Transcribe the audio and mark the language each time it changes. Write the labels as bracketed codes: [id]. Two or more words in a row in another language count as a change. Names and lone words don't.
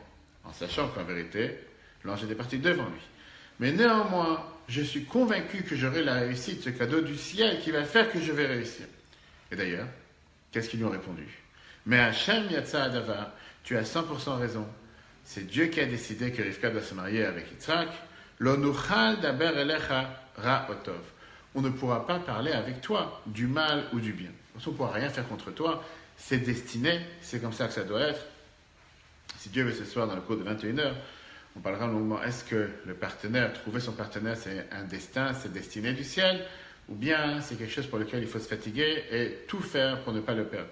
[fr] En sachant qu'en vérité, l'ange était parti devant lui. Mais néanmoins, je suis convaincu que j'aurai la réussite, ce cadeau du ciel qui va faire que je vais réussir. Et d'ailleurs, qu'est-ce qu'ils lui ont répondu? [he] מה' יצא הדבר, [fr] tu as 100% raison. C'est Dieu qui a décidé que Rivka doit se marier avec Yitzhak. [he] לא נוכל דבר אליך רע או טוב. [fr] On ne pourra pas parler avec toi du mal ou du bien. On ne pourra rien faire contre toi. C'est destiné, c'est comme ça que ça doit être. Si Dieu veut ce soir, dans le cours de 21h, on parlera longuement. Est-ce que le partenaire, trouver son partenaire, c'est un destin, c'est destiné du ciel, ou bien c'est quelque chose pour lequel il faut se fatiguer et tout faire pour ne pas le perdre.